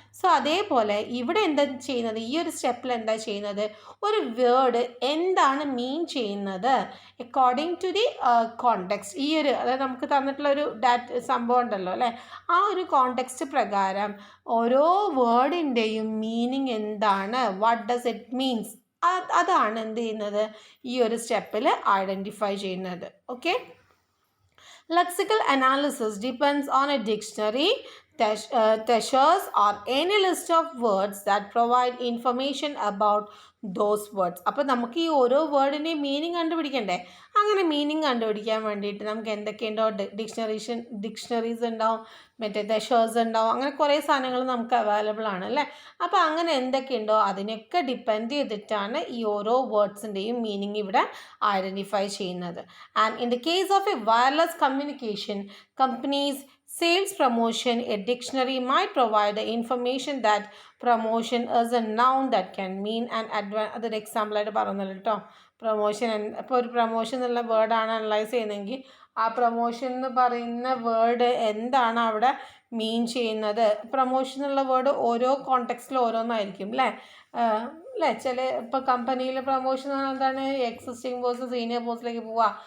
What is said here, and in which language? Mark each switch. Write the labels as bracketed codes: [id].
[ml] So അതേപോലെ ഇവിടെ എന്താ ചെയ്യുന്നത്, ഈ ഒരു സ്റ്റെപ്പിൽ എന്താ ചെയ്യുന്നത്, ഒരു വേർഡ് എന്താണ് മീൻ ചെയ്യുന്നത് [en] According to the context. [ml] അതായത് നമുക്ക് തന്നിട്ടുള്ള ഒരു സംഭവം ഉണ്ടല്ലോ അല്ലേ, ആ ഒരു കോണ്ടെക്സ്റ്റ് പ്രകാരം ഓരോ വേർഡിൻ്റെയും മീനിങ് എന്താണ്, [en] what does it means [ml] അതാണ് എന്ത് ചെയ്യുന്നത്, ഈ ഒരു സ്റ്റെപ്പിൽ ഐഡൻറ്റിഫൈ ചെയ്യുന്നത്. Okay. [en] Lexical analysis depends on a dictionary, thesaurus, or any list of words that provide information about those words. [ml] അപ്പോൾ നമുക്ക് ഈ ഓരോ വേർഡിൻ്റെയും മീനിങ് കണ്ടുപിടിക്കണ്ടേ? അങ്ങനെ മീനിങ് കണ്ടുപിടിക്കാൻ വേണ്ടിയിട്ട് നമുക്ക് എന്തൊക്കെയുണ്ടോ, ഡിക്ഷണറീസ് ഉണ്ടാവും, മറ്റേ thesaurus ഉണ്ടാവും, അങ്ങനെ കുറേ സാധനങ്ങൾ നമുക്ക് അവൈലബിൾ ആണ് അല്ലേ. അപ്പോൾ അങ്ങനെ എന്തൊക്കെയുണ്ടോ അതിനൊക്കെ ഡിപ്പെൻഡ് ചെയ്തിട്ടാണ് ഈ ഓരോ വേർഡ്സിൻ്റെയും മീനിങ് ഇവിടെ ഐഡൻറ്റിഫൈ ചെയ്യുന്നത്. [en] and in the case of a wireless communication companies sales promotion, a dictionary might provide the information that promotion is a noun that can mean an [ml] അതൊരു എക്സാമ്പിൾ ആയിട്ട് പറഞ്ഞല്ലോ കേട്ടോ. പ്രൊമോഷൻ, ഇപ്പോൾ ഒരു പ്രൊമോഷൻ എന്നുള്ള വേർഡാണ് അനലൈസ് ചെയ്യുന്നതെങ്കിൽ ആ പ്രൊമോഷൻ എന്ന് പറയുന്ന വേർഡ് എന്താണ് അവിടെ മീൻ ചെയ്യുന്നത്. പ്രൊമോഷൻ എന്നുള്ള വേർഡ് ഓരോ കോണ്ടെക്സ്റ്റിൽ ഓരോന്നായിരിക്കും അല്ലേ. അല്ലേ, ചില ഇപ്പോൾ കമ്പനിയിൽ പ്രൊമോഷൻ എന്ന് പറഞ്ഞാൽ എന്താണ്, എക്സിസ്റ്റിംഗ് പോസ്റ്റ് സീനിയർ പോസ്റ്റിലേക്ക് പോവുക.